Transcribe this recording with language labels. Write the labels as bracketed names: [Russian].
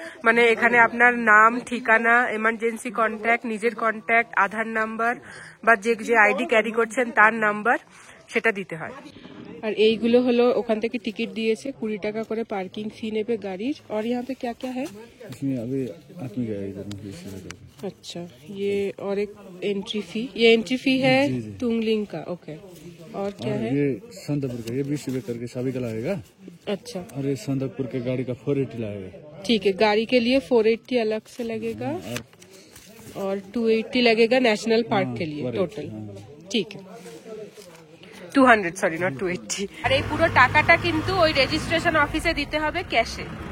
[Bangla] মানে এখানে আপনার নাম, ঠিকানা, এমার্জেন্সি কন্ট্যাক্ট, নিজের কন্ট্যাক্ট, আধার নাম্বার বা যে আইডি ক্যারি করছেন তার নাম্বার, সেটা দিতে হয়। আর এইগুলো হলো ওখান থেকে টিকিট দিয়েছে, 20 টাকা করে পার্কিং ফি নেবে গাড়ির। [Hindi] और यहाँ पे क्या क्या है? इसमें अभी आदमी का इधर अच्छा, ये और एक एंट्री फी, ये एंट्री फी है तुंगलिंग का। ओके, और क्या है? ये संदकपुर का, ये 20 रुपए करके सभी का लगेगा। अच्छा, और ये संदकपुर के गाड़ी का 480 लगेगा। ठीक है, गाड़ी के लिए 480 अलग से लगेगा और 280 लगेगा नेशनल पार्क के लिए टोटल। ठीक है, 200, [English] sorry not [Hindi] 280। [Bangla] আর এই পুরো টাকাটা কিন্তু ওই রেজিস্ট্রেশন অফিসে দিতে হবে ক্যাশে।